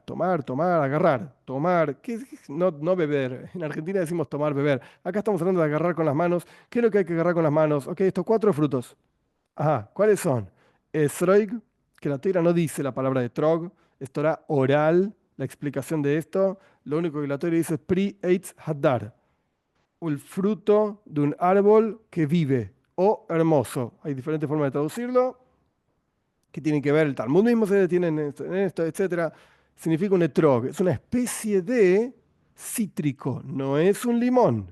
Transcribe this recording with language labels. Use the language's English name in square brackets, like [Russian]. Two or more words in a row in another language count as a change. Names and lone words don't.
[Spanish] Tomar, agarrar, tomar, no beber. En Argentina decimos tomar, beber. Acá estamos hablando de agarrar con las manos. ¿Qué es lo que hay que agarrar con las manos? Ok, estos cuatro frutos. Ajá, ¿cuáles son? Esroig, que la Torah no dice la palabra de trog, es Torah oral, la explicación de esto. Lo único que la Torah dice es [Hebrew] pri eitz hadar, [Spanish] el fruto de un árbol que vive o hermoso. Hay diferentes formas de traducirlo que tienen que ver, el Talmud mismo se detiene en esto, etcétera. Significa un etrog, es una especie de cítrico, no es un limón.